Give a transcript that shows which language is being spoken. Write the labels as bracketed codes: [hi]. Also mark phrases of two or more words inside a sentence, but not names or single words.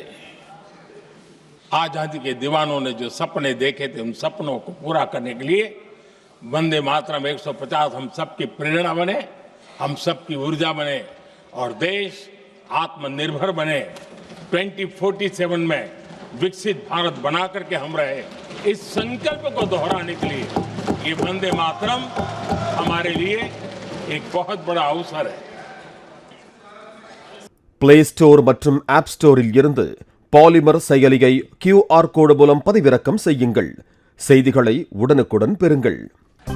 [hi] आजादी के दीवानों ने जो सपने देखे थे उन सपनों को पूरा करने के लिए वंदे मातरम 150 हम सबकी प्रेरणा बने, हम सबकी ऊर्जा बने और देश आत्मनिर्भर बने। 2047 में विकसित भारत बना करके हम रहे, इस संकल्प को दोहराने के लिए ये वंदे मातरम हमारे लिए एक बहुत बड़ा अवसर है। [ta] प्ले स्टोर மற்றும் ஆப் ஸ்டோரில் இருந்து பாலிமர் செயலியை [en] QR code [ta] மூலம் பதிவிறக்கம் செய்யுங்கள். செய்திகளை உடனுக்குடன் பெறுங்கள்.